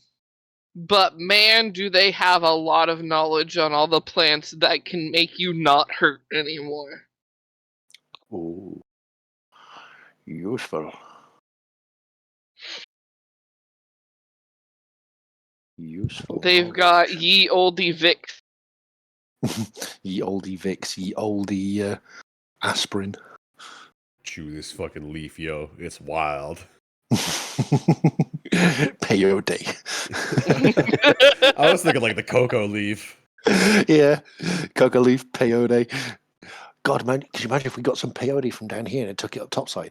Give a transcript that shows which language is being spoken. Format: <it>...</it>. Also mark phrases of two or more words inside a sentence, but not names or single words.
<en>But man, do they have a lot of knowledge on all the plants that can make you not hurt anymore. Ooh. Useful. Useful. They've got ye olde Vicks. Ye olde Vicks, ye olde aspirin. Chew this fucking leaf, yo. It's wild. Peyote. I was thinking like the cocoa leaf. Yeah, coca leaf, peyote. God, man, could you imagine if we got some peyote from down here and it took it up topside?</en>